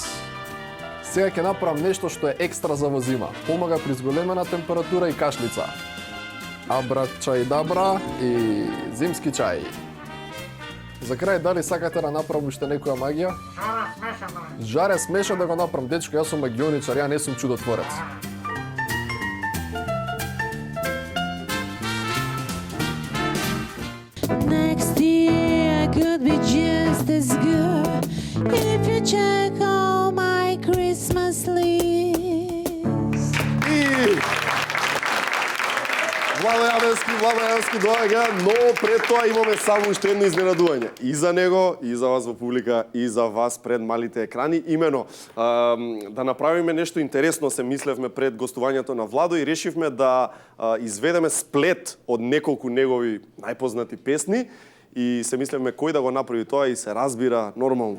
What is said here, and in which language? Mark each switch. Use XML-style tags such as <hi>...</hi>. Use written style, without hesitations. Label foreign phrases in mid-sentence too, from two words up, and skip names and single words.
<mk>Сега ќе направам нешто што е екстра за во зима. Помага при зголемена температура и кашлица. Абра чај дабра и зимски чај. За крај, дали сакате да направам уште некоја магија? Жаре смеша да го направам, дечко, јас сум магионичар, ја не сум чудотворец.</mk> <en>Next year I could be just as good if you check all my Christmas list.</en> <mk>Владо Јаневски Владо Јаневски доаѓа, но пред тоа имаме само уште едно изненадување. И за него, и за вас во публика, и за вас пред малите екрани. Имено, да направиме нешто интересно, се мислевме пред гостувањето на Владо и решивме да изведеме сплет од неколку негови најпознати песни и се мислевме кој да го направи тоа и се разбира нормално.</mk>